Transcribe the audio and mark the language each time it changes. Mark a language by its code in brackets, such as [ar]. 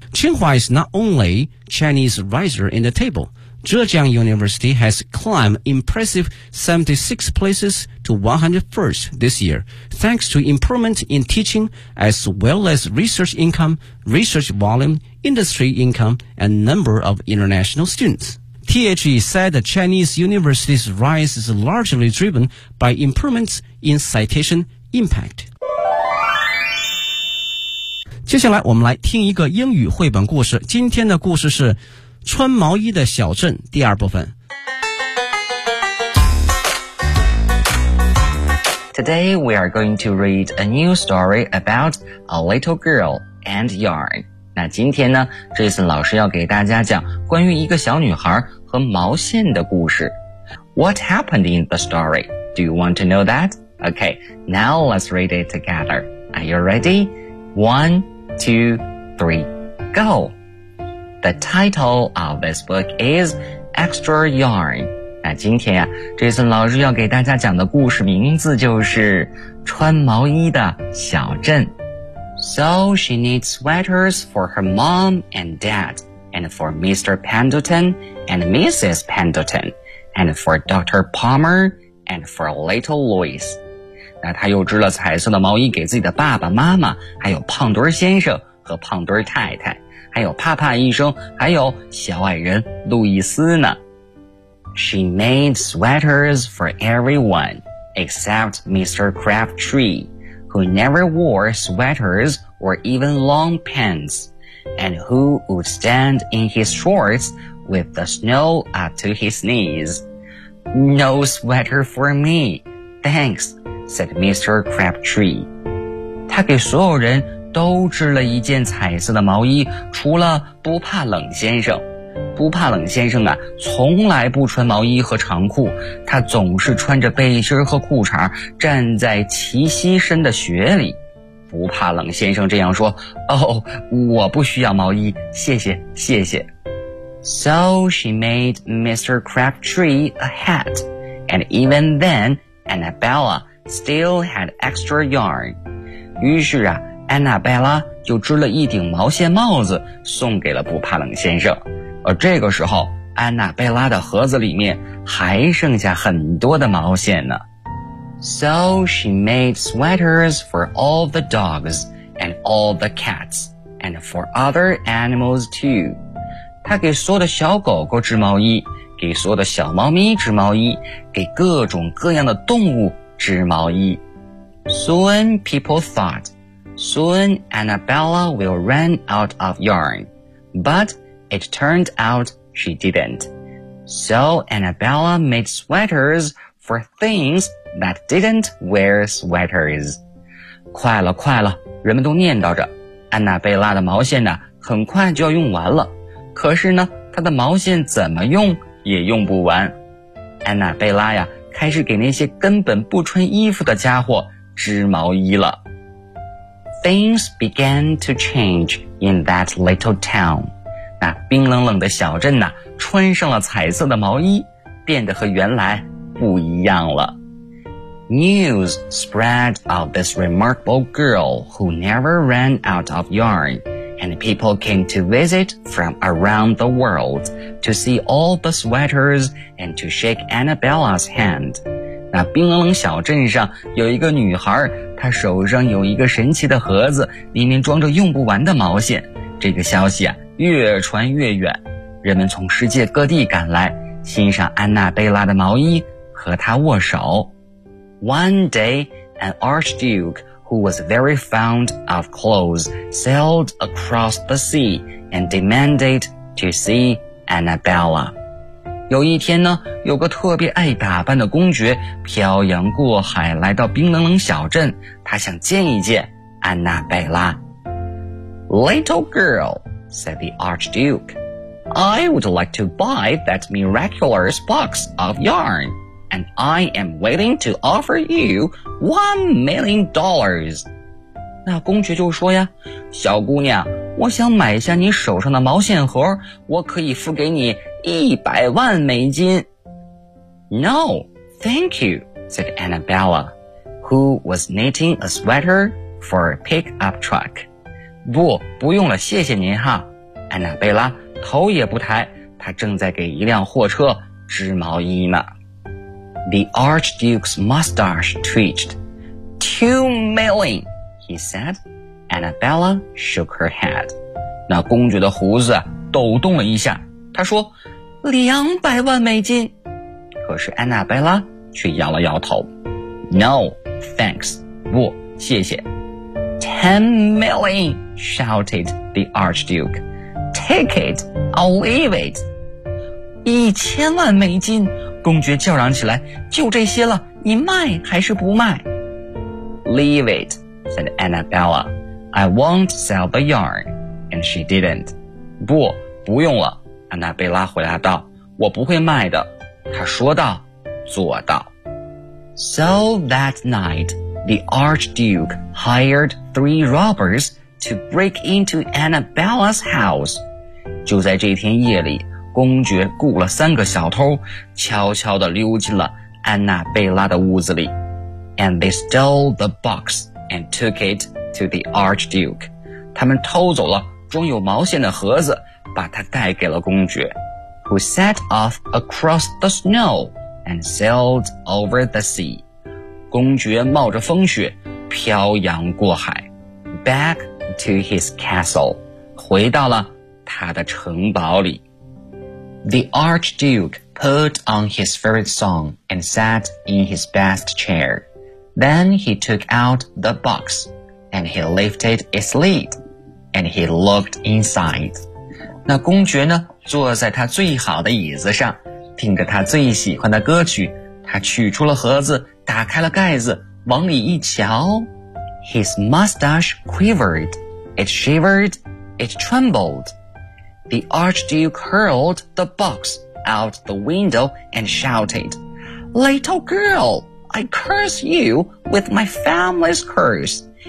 [en] Tsinghua is not only Chinese riser in the table,Zhejiang University has climbed impressive 76 places to 101st this year, thanks to improvement in teaching as well as research income, research volume, industry income, and number of international students. THE said the Chinese university's rise is largely driven by improvements in citation impact. [zh] 接下来我们来听一个英语绘本故事，今天的故事是穿毛衣的小镇第二部分。 [en] Today we are going to read a new story about a little girl and yarn. [zh] 那今天呢 Jason 老师要给大家讲关于一个小女孩和毛线的故事。 [en] What happened in the story? Do you want to know that? Okay, now let's read it together. Are you ready? 1, 2, 3, go! The title of this book is Extra Yarn. [zh] 那今天啊 Jason 老师要给大家讲的故事名字就是穿毛衣的小镇。 [en] So she needs sweaters for her mom and dad, and for Mr. Pendleton and Mrs. Pendleton, and for Dr. Palmer and for little Louis. [zh] 那她又织了彩色的毛衣给自己的爸爸妈妈，还有胖墩先生和胖墩太太。还有帕帕医生，还有小矮人路易斯呢。 [en] She made sweaters for everyone, except Mr. Crabtree, who never wore sweaters or even long pants, and who would stand in his shorts with the snow up to his knees. No sweater for me, thanks, said Mr. Crabtree. [zh] 他给所有人都织了一件彩色的毛衣，除了不怕冷先生。不怕冷先生啊，从来不穿毛衣和长裤，他总是穿着背心和裤衩站在齐膝深的雪里。不怕冷先生这样说，哦，我不需要毛衣，谢谢，谢谢。 [en] So she made Mr. Crabtree a hat, and even then, Annabella still had extra yarn. [zh] 于是啊，Annabella 就织了一顶毛线帽子送给了不怕冷先生。而这个时候，Annabella的盒子里面还剩下很多的毛线呢。 [en] So she made sweaters for all the dogs and all the cats and for other animals too. 她给所有的小狗狗织毛衣，给所有的小猫咪织毛衣，给各种各样的动物织毛衣。 Soon people thought,Soon Annabella will run out of yarn, but it turned out she didn't. So Annabella made sweaters for things that didn't wear sweaters. [zh] 快了快了，人们都念叨着，安娜贝拉的毛线呢，很快就要用完了。可是呢，她的毛线怎么用也用不完。安娜贝拉呀，开始给那些根本不穿衣服的家伙织毛衣了。 [en] Things began to change in that little town. [zh] 那冰冷冷的小镇呢，穿上了彩色的毛衣，变得和原来不一样了。 [en] News spread of this remarkable girl who never ran out of yarn, and people came to visit from around the world to see all the sweaters and to shake Annabella's hand. [zh] 那冰冷冷小镇上有一个女孩，她手上有一个神奇的盒子，里面装着用不完的毛线。这个消息啊，越传越远，人们从世界各地赶来，欣赏安娜贝拉的毛衣，和她握手。 [en] One day, an archduke who was very fond of clothes sailed across the sea and demanded to see Annabella. [zh] 有一天呢，有个特别爱打扮的公爵漂洋过海来到冰冷冷小镇，他想见一见安娜贝拉。 [en] Little girl, said the Archduke, I would like to buy that miraculous box of yarn, and I am waiting to offer you $1,000,000. [zh] 那公爵就说呀，小姑娘，我想买下你手上的毛线盒，我可以付给你$1,000,000. [en] No, thank you, said Annabella, who was knitting a sweater for a pickup truck. [zh] 不，不用了，谢谢您哈。安娜贝拉头也不抬，她正在给一辆货车织毛衣呢。 [en] The Archduke's mustache twitched. $2,000,000, he said. Annabella shook her head. [zh] 那公爵的胡子抖动了一下，他说$2,000,000。可是安娜贝拉却摇了摇头。 [en] No, thanks. [zh] 不，谢谢。 [en] $10,000,000, shouted the Archduke. Take it, I'll leave it. [zh] $10,000,000, 公爵叫嚷起来，就这些了，你卖还是不卖？ [en] Leave it, said Annabella. I won't sell the yarn. And she didn't. [zh] 不，不用了。安娜贝拉回答道，我不会卖的。她说到做到。 [en] So that night, the Archduke hired 3 robbers to break into Annabella's house. [zh] 就在这天夜里，公爵雇了三个小偷，悄悄地溜进了安娜贝拉的屋子里。 [en] And they stole the box and took it to the Archduke. [zh] 他们偷走了装有毛线的盒子，把他带给了公爵， [en] who set off across the snow and sailed over the sea. [zh] 公爵冒着风雪漂洋过海， [en] back to his castle. [zh] 回到了他的城堡里。 [en] The Archduke put on his favorite song and sat in his best chair. Then he took out the box and he lifted its lid and he looked inside. [zh] 那公爵呢，坐在他最好的椅子上，听着他最喜欢的歌曲。他取出了盒子，打开了盖子，往里一瞧。 [en] His mustache quivered, it shivered, it trembled. the Archduke hurled the box out the window and shouted, Little girl, I curse you with my family's curse.